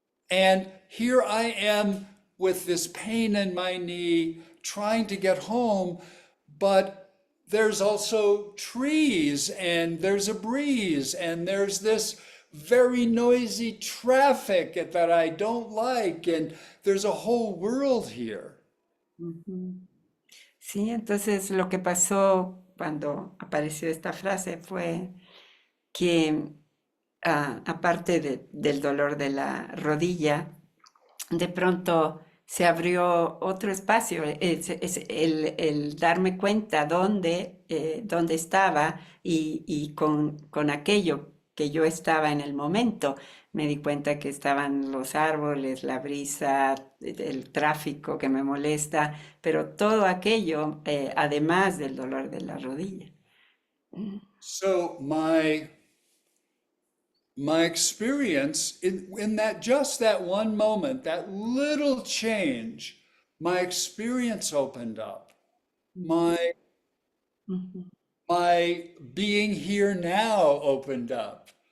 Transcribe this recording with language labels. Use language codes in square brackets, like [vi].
[en] And here I am with this pain in my knee, trying to get home, but there's also trees and there's a breeze and there's this very noisy traffic that I don't like, and there's a whole world here. [es] Sí, entonces lo que pasó cuando apareció esta frase fue que aparte del dolor de la rodilla, de pronto se abrió otro espacio, el darme cuenta dónde estaba y con aquello que yo estaba en el momento. Me di cuenta que estaban los árboles, la brisa, el tráfico que me molesta, pero todo aquello, además del dolor de la rodilla. [en] So my experience in that just that one moment, that little change, my experience opened up. My Ujú, my being here now opened up.